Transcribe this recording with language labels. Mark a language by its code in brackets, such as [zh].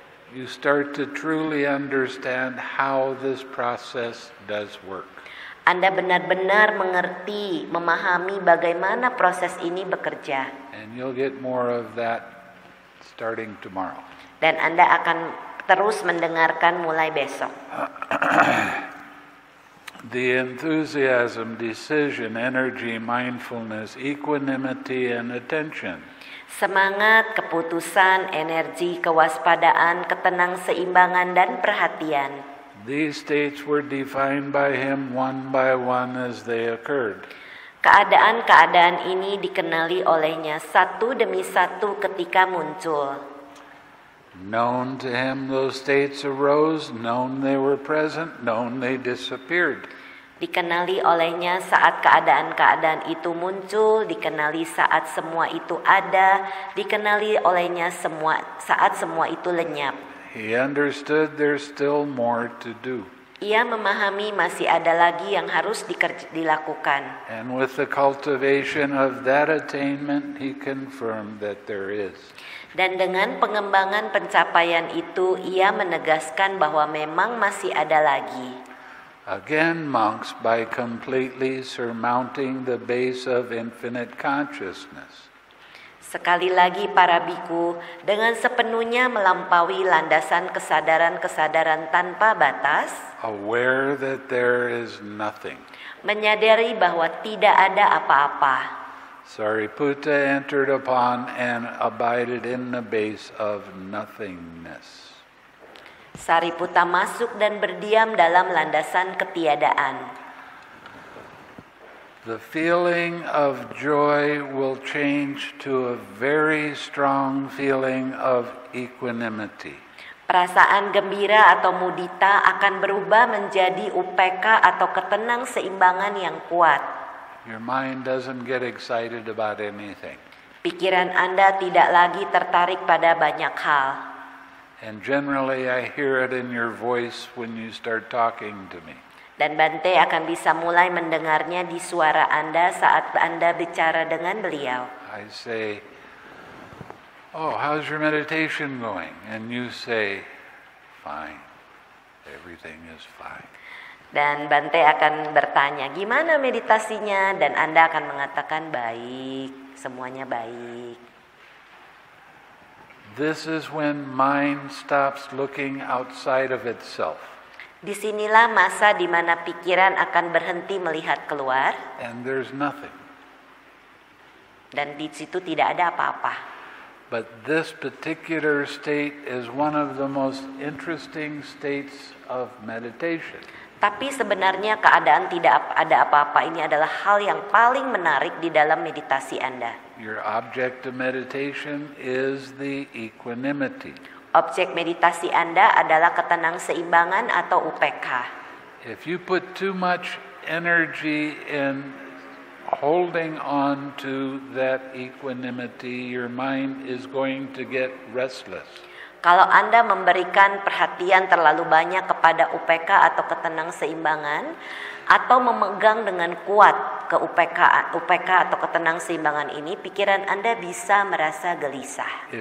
[en] you start to truly understand how this process does work. [id] Anda benar-benar mengerti, memahami bagaimana proses ini bekerja. [en] And you'll get more of that starting tomorrow. [id] Dan Anda akan terus mendengarkan mulai besok. [en] The enthusiasm, decision, energy, mindfulness, equanimity, and attention. [id] Semangat, keputusan, energi, kewaspadaan, ketenang-seimbangan, dan perhatian. [en] These states were defined by him one by one as they occurred. [id] Keadaan-keadaan ini dikenali olehnya satu demi satu ketika muncul. [en] Known to him those states arose, known they were present, known they disappeared. [id] Dikenali olehnya saat keadaan-keadaan itu muncul, dikenali saat semua itu ada, dikenali olehnya saat semua itu lenyap. [en] He understood there's still more to do. [id] Ia memahami masih ada lagi yang harus dilakukan. [en] And with the cultivation of that attainment, he confirmed that there is. [id] Dan dengan pengembangan pencapaian itu, ia menegaskan bahwa memang masih ada lagi. [en] Again, monks, by completely surmounting the base of infinite consciousness. [id] Sekali lagi para biku, dengan sepenuhnya melampaui landasan kesadaran-kesadaran tanpa batas, [en] aware that there is nothing. [id] Menyadari bahwa tidak ada apa-apa. [en] Sariputta entered upon and abided in the base of nothingness. [id] Sariputta masuk dan berdiam dalam landasan ketiadaan. [en] The feeling of joy will change to a very strong feeling of equanimity. [id] Perasaan gembira atau mudita akan berubah menjadi upeka atau ketenang-seimbangan yang kuat. [en] Your mind doesn't get excited about anything. [id] Pikiran Anda tidak lagi tertarik pada banyak hal. [en] And generally I hear it in your voice when you start talking to me. [id] Dan Bante akan bisa mulai mendengarnya di suara Anda saat Anda bicara dengan beliau. [en] I say, "Oh, how's your meditation going?" And you say, "Fine. Everything is fine." [id] Dan Bante akan bertanya, gimana meditasinya? Dan Anda akan mengatakan, baik, semuanya baik. [en] This is when mind stops looking outside of itself. [id] Disinilah masa di mana pikiran akan berhenti melihat keluar. [en] And there's nothing. [id] Dan di situ tidak ada apa-apa. [en] But this particular state is one of the most interesting states of meditation. [id] Tapi sebenarnya keadaan tidak ada apa-apa ini adalah hal yang paling menarik di dalam meditasi Anda. [en] Your object of meditation is the equanimity. [id] Objek meditasi Anda adalah ketenang-seimbangan atau upekha. [en] If you put too much energy in holding on to that equanimity, your mind is going to get restless. [id] Kalau Anda memberikan perhatian terlalu banyak kepada upeka atau ketenang-seimbangan, atau memegang dengan kuat ke upeka atau ketenang-seimbangan ini, pikiran Anda bisa merasa gelisah.